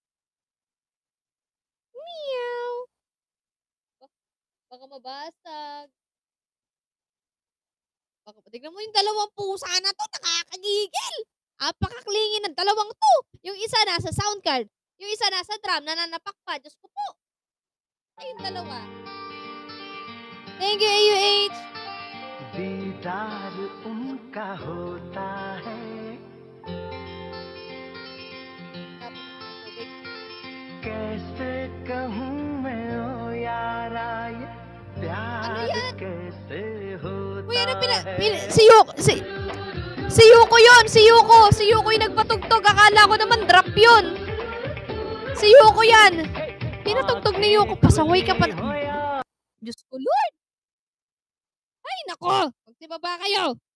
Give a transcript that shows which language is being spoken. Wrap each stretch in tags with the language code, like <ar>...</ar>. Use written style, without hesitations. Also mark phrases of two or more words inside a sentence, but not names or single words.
<tl>Meow. Baka mabasag. Tignan mo yung dalawang pusa na to. Nakakagigil. Apakaklingi ng dalawang to. Yung isa nasa sound card. Yung isa nasa drum. Nananapak pa. Diyos ko po. Ay, yung dalawa.</tl> <en>Thank you, AUH.</en> <hi>दीदार उनका होता है कैसे कहूँ मैं ओ यारा ये प्यार कैसे होता</hi> <tl>Uy, ano</tl> <hi>है</hi> <tl>si Yuko yun! Si Yuko yung nagpatugtog. Akala ko naman drop yun. Si Yuko yan. Pinatugtog ni Yuko. Pasaway ka pa. Diyos ko, Lord! Ay, nako! Magsibaba kayo!</tl>